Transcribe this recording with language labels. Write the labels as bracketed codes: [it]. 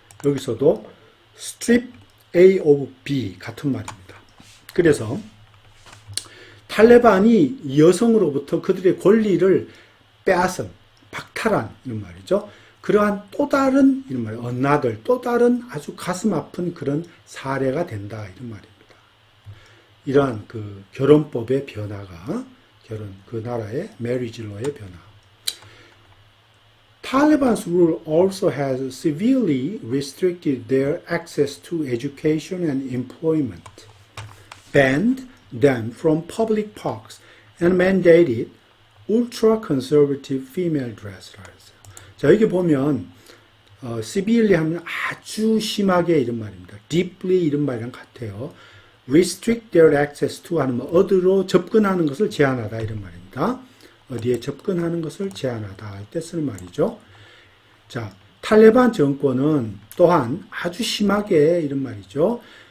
[ko] 여기서도 strip A of B 같은 말입니다. 그래서 탈레반이 여성으로부터 그들의 권리를 빼앗은 박탈한 이런 말이죠. 그러한 또 다른 이런 말, another 또 다른 아주 가슴 아픈 그런 사례가 된다 이런 말입니다. 이러한 그 결혼법의 변화가 그 나라의 marriage law의 변화. [en] Taliban's rule also has severely restricted their access to education and employment, banned them from public parks, and mandated ultra conservative female dress라고 했어요. [ko] 자, 여기 보면 severely 하면 아주 심하게 이런 말입니다. deeply 이런 말이랑 같아요. [en] restrict their access to [ko] 하는 뭐 어디로 접근하는 것을 제한하다 이런 말입니다. 어디에 접근하는 것을 제한하다 할 때 쓰는 말이죠. 자, 탈레반 정권은 또한 아주 심하게 이런 말이죠.